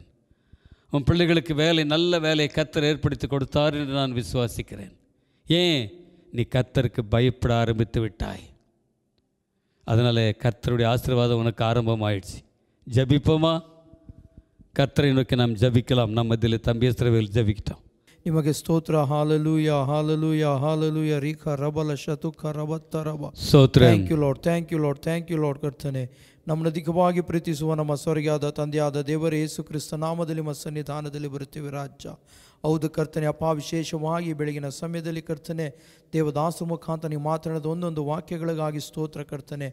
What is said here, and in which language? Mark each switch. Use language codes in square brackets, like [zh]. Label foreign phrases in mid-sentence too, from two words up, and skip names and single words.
[ta] உன் பிள்ளைகளுக்கு வேலை, நல்ல வேலையை கர்த்தர் ஏற்படுத்தி கொடுத்தார் என்று நான் விசுவாசிக்கிறேன். ஏன்? நீ கர்த்தருக்கு பயப்பட ஆரம்பித்து விட்டாய். அதனால் கர்த்தருடைய ஆசீர்வாதம் உனக்கு ஆரம்பமாயிடுச்சு. ஜபிப்போமா? கர்த்தரை நோக்கி நாம் ஜபிக்கலாம். நம்ம இதில் தம்பி இஸ்ரவேல் ஜபிக்கிட்டோம். [kn] ನಿಮಗೆ ಸ್ತೋತ್ರ. ಹಾಲೆಲೂಯಾ, ಹಾಲೆಲೂಯಾ, ಹಾಲೆಲೂಯಾ. ರೀಕ ರಬಲ ಶತುಕ ರಬತ್ತ ರಬ. ಸ್ತೋತ್ರ. [en] thank you Lord, thank you Lord, thank you Lord. [kn] ಕರ್ತನೆ, ನಮ್ಮನ್ನು ಅಧಿಕವಾಗಿ ಪ್ರೀತಿಸುವ ನಮ್ಮ ಸ್ವರ್ಗೀಯಾದ ತಂದೆಯಾದ ದೇವರೇ ಯೇಸು ಕ್ರಿಸ್ತ ನಾಮದಲ್ಲಿ ನಮ್ಮ ಸನ್ನಿಧಾನದಲ್ಲಿ ಬರುತ್ತೇವೆ ರಾಜ. ಹೌದು ಕರ್ತನೆ ಅಪ್ಪ, ವಿಶೇಷವಾಗಿ ಬೆಳಗಿನ ಸಮಯದಲ್ಲಿ ಕರ್ತನೆ ದೇವದಾಸರ ಮುಖಾಂತರ ನೀವು ಮಾತನಾಡಿದ ಒಂದೊಂದು ವಾಕ್ಯಗಳಿಗಾಗಿ ಸ್ತೋತ್ರ ಕರ್ತನೆ.